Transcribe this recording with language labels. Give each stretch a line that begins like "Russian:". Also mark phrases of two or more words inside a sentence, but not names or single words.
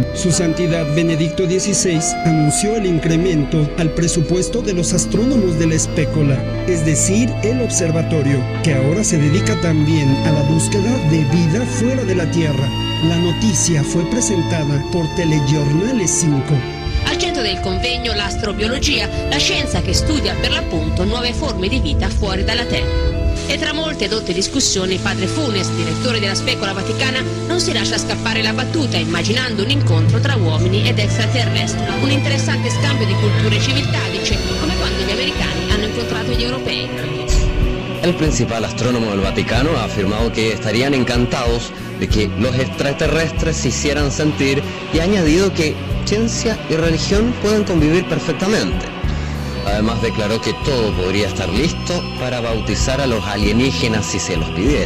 Spanish: Su Santidad Benedicto XVI anunció el incremento al presupuesto de los astrónomos de la Spécola, es decir, el observatorio, que ahora se dedica también a la búsqueda de vida fuera de la Tierra. La noticia fue presentada por Telegiornale 5.
Italian: Al centro del convegno l'astrobiologia, la scienza che studia per l'appunto nuove forme di vita fuori dalla Terra. E tra molte dotte discussioni, padre Funes, direttore della Spécola Vaticana, non si lascia scappare la battuta immaginando un incontro tra uomini ed extraterrestri. Un interessante scambio di culture e civiltà, dice, come quando gli americani hanno incontrato gli europei.
Spanish: El principal astrónomo del Vaticano ha afirmado que estarían encantados de que los extraterrestres se hicieran sentir y ha añadido que ciencia y religión pueden convivir perfectamente. Además declaró que todo podría estar listo para bautizar a los alienígenas si se los pidiera.